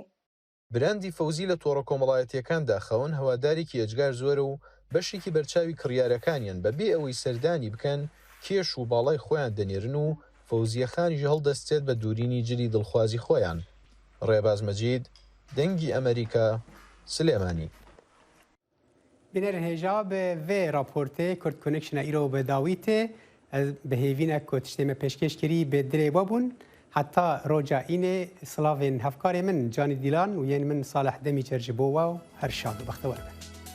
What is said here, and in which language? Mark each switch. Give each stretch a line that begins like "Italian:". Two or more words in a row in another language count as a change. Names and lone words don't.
Central Kurdish: براندی فەوزی لە تۆڕە کۆمەڵایەتیەکاندا خەون هەوادارێکی ئەجگار زۆرە و بەشێکی بەرچاوی کڕیارەکانیان بەبێ ئەوەی سەردانی بکەن کێش و باڵای خۆیان دەنێرن و فەوزیە خانیش هەڵدەستێت بە دوورینی جلی دڵخوازی خۆیان. ڕێباز مەجید دەنگی ئەمریکا سلێمانی. بینەر هێژا
Kurdish: بە vê raportê Kurd Connection'a îro bi dawîtê bi hêvînek ku tiştê me pêşkêşkirî bi dilê we bûn heta roca înê silavên hevkarê min Canî Dîlan û yên min Salih Demîcer ji bo we her şad û bextewar be.